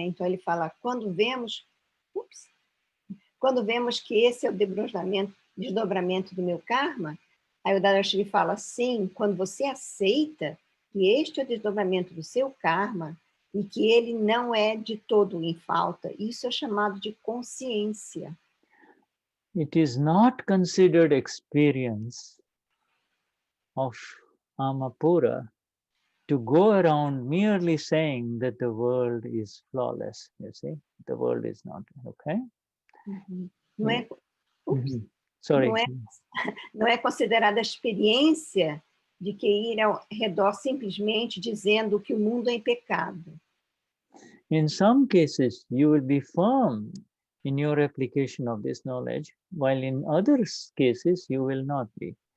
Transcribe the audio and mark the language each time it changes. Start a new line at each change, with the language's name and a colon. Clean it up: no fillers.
Portuguese: Então, ele fala, quando vemos que esse é o desdobramento do meu karma, aí o Dadashri fala, sim, quando você aceita que este é o desdobramento do seu karma e que ele não é de todo em falta, isso é chamado de consciência.
English: It is not considered experience of Amapura to go around merely saying that the world is flawless, you see? The world is not, okay?
Portuguese: Não é...
English: Sorry.
Portuguese: Não é considerada a experiência de que ir ao redor simplesmente dizendo que o mundo é em pecado.
English: In some cases, you will be firm in your application of this knowledge, while in other cases, you will not be.